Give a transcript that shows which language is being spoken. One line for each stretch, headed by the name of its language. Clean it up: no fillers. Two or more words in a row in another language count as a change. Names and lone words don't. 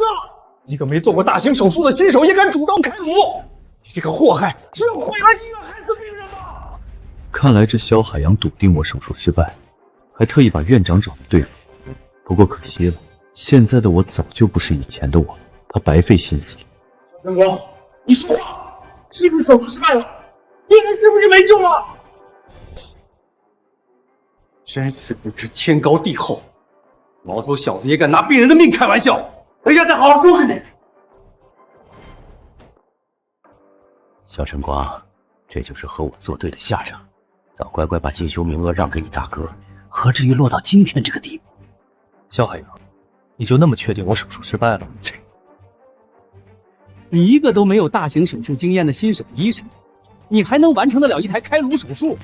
Chinese: 一個沒做過大型手術的新手也敢主刀開顱，你這個禍害是要毀了醫院，害死病人嗎？看來這蕭海洋篤定我手術失敗，還特意把院長找來對付。不過可惜了，現在的我早就不是以前的我了，他白費心思了。蕭晨光，你說話，是不是手術失敗了？病人是不是沒救了？真是不知天高地厚，毛頭小子也敢拿病人的命開玩笑！等一下再好好收拾你。蕭晨光，這就是和我作對的下場。早乖乖把進修名額讓給你大哥，何至於落到今天這個地步？蕭海洋，你就那麼確定我手術失敗了？你一個都沒有大型手術經驗的新手醫生，你還能完成得了一台開顱手術？